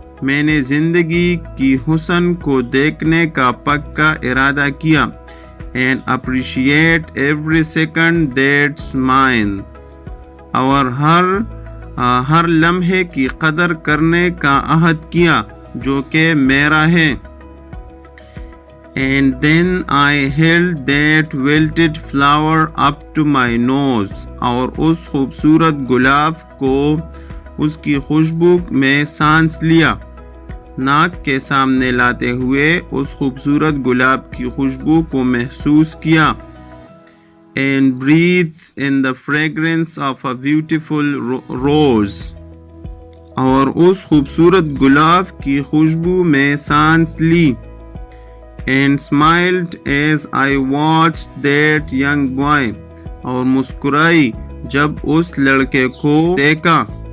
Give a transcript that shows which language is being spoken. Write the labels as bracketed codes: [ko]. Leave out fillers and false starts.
[ur] میں نے زندگی کی حسن کو دیکھنے کا پکا ارادہ کیا. [en] And appreciate every second that's mine. [ur] اور ہر لمحے کی قدر کرنے کا عہد کیا جو کہ میرا ہے. [en] And then I held that wilted flower up to my nose. [ur] اور اس خوبصورت گلاب کو اس کی خوشبو میں سانس لیا. ناک کے سامنے لاتے ہوئے اس خوبصورت گلاب کی خوشبو کو محسوس کیا. [en] And breathed in the fragrance of a beautiful rose. [ur] اور اس خوبصورت گلاب کی خوشبو میں سانس لی. [en] And smiled as I watched that young boy. [ur] اور مسکرائی جب اس لڑکے کو دیکھا.